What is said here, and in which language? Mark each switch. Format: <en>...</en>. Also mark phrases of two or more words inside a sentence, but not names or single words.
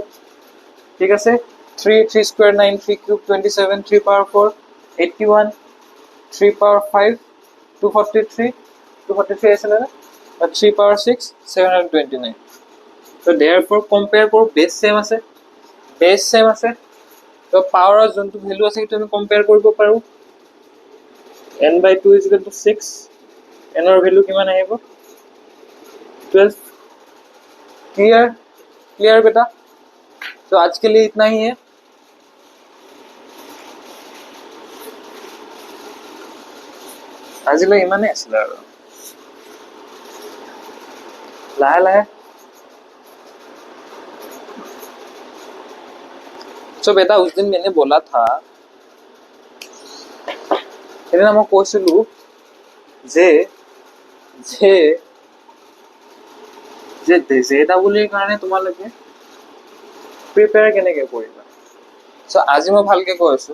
<as>ঠিক আছে, 3 স্কুৱেৰ 9, 3 কিউব 27, 3 পাৱাৰ 4 81, 3 পাৱাৰ 5 243 আছিলে না, 3 পাৱাৰ 6 729। তো therefore কম্পেয়াৰ কৰো,</as> <en>base same</en> <as>আছে, তো পাৱাৰৰ যোনটো ভেলু আছে সেইটো আমি কম্পেয়াৰ কৰিব পাৰো। n/2</as> <en>equal to</en> <as>6, n ৰ ভেলু কিমান আহিব, 12।</as> <hi>क्लियर बेटा? तो आज के लिए इतना ही है।</hi> <as>আজিলৈ ইমানেই আছিলে আৰু লাহে লাহে।</as> <hi>तो बेटा उस दिन मैंने बोला था,</hi> <as>সেইদিনা মই কৈছিলো যে JEEৰ কাৰণে তোমালোকে প্ৰিপেয়াৰ কেনেকে কৰিবা। চ' আজি মই ভালকে কৈ আছো।</as>